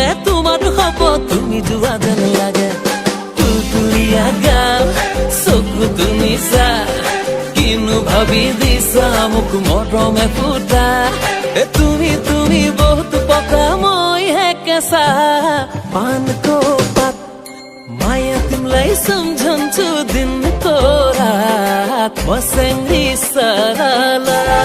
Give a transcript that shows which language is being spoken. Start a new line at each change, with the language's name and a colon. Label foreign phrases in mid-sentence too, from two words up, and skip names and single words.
Assamese: তোমাৰ শপত তুমি যোৱা যেন লাগে তুলতুলীয়া গাল চকু তুমি চা কিনো ভাবি দিছা মোক মৰমে ফুটা তুমি বহুত পকা মই হে কেঁচা
Nepali: पानको पात माया तिमलाई सम्झन्छु दिनको रात मसँगै सरला